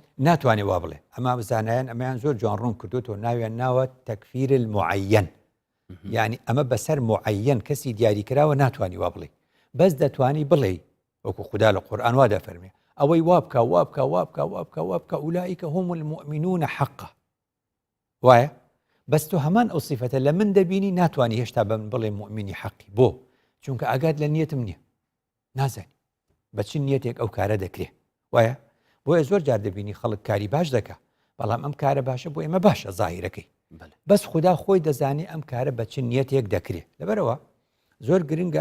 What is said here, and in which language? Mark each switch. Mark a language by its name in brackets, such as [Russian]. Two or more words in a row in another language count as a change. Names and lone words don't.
[Central Kurdish] ناتوانێ وا بڵێ ئەما بزانایان ئەمەیان زۆر جوان ڕوون کردوتەوە ناویان ناوە [Arabic] تەکفیر المعەیەن [Central Kurdish] یعنی ئەمە بەسەر معەیەن کەسی دیاریکراوە ناتوانی وا بڵێ بەس دەتوانی بڵێ وەکو خوددا لە قورئان وا دەفەرمێ ئەوەی وابکە وابکە وابکە وابکە وابکە [Arabic] ئولائیکە هم المؤمنون حقا [Central Kurdish] وایە بەس تۆ هەمان ئەو صیفەتە لە من دەبینی ناتوانی هێشتا بە من بڵێ مؤمنی حەقی بۆ چونکە ئاگات لە نیەتم نییە نازانی بەچ نیەتێک ئەو کارە دەکرێ وایە بۆیە زۆر جار دەبینی خەڵک کاری باش دەکا بەڵام ئەم کارە باشە بۆ ئێمە باشە زاهیرەکەی بەس خوددا خۆی دەزانی ئەم کارە بەچ نیەتێک دەکرێ لەبەرەوە زۆر گرنگە